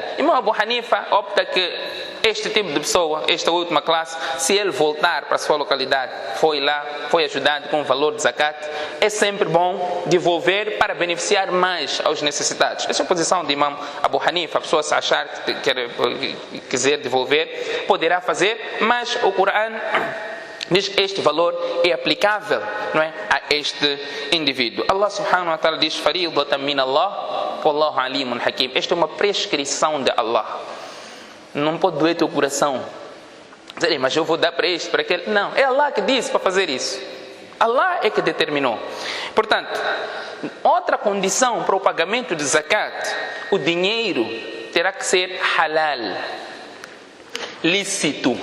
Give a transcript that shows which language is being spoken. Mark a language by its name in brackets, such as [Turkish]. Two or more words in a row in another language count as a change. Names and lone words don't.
[Portuguese] Imam Abu Hanifa opta que este tipo de pessoa, esta última classe, se ele voltar para a sua localidade, foi lá, foi ajudado com o valor de zakat, é sempre bom devolver para beneficiar mais aos necessitados. Essa é a posição de Imam Abu Hanifa. A pessoa, se achar que quiser devolver, poderá fazer, mas o Corão diz que este valor é aplicável, não é, a este indivíduo. Allah [Arabic] سبحانه وتعالى [Portuguese] diz: [Arabic] فريضة من الله والله عليم حكيم. [Portuguese] Esta é uma prescrição de Allah. Não pode doer teu coração dizer: mas eu vou dar para este, para aquele. Não, é Allah que disse para fazer isso. Allah é que determinou. Portanto, outra condição para o pagamento de zakat: o dinheiro terá que ser halal, lícito.